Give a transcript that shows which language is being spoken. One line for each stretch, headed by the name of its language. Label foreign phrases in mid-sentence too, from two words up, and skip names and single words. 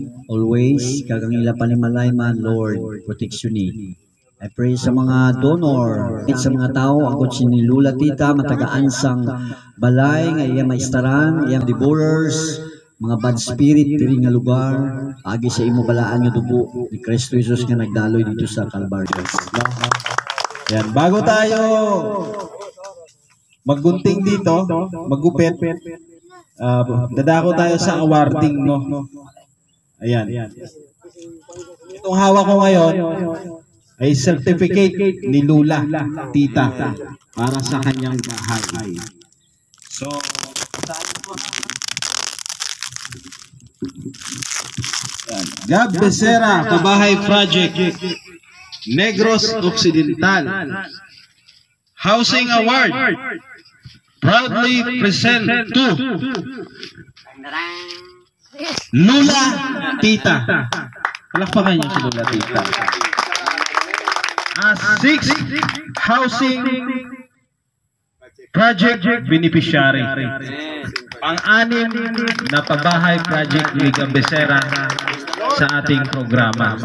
Hiligaynon: Always, kagang ila panimalay man, Lord, protection ni. I pray sa mga donor, sa mga tao, agad si ni Lola Tita, matagaan sang balay, nga iya maistaran, iyang devourers, mga bad spirit, diri nga lugar, agi sa imo balaan nga dugo, ni Kristo Jesus nga nagdaloy dito sa Calvary.
Filipino: Yan, bago tayo maggunting dito, maggupit, dadako tayo sa awarding, no? Ayan. Itong hawak ko ngayon ay
English: certificate ni Lola Tita
Filipino: para sa kanyang bahay.
English: So, Gab Becerra, Pabahay Project, Negros Occidental. Housing Award, proudly present to Lola Tita.
Filipino: Palakpakan niyo si Lola Tita.
English: Sixth Housing Project Beneficiary.
Filipino: Pang-anim na Pabahay Project ni Gab Becerra sa ating programa.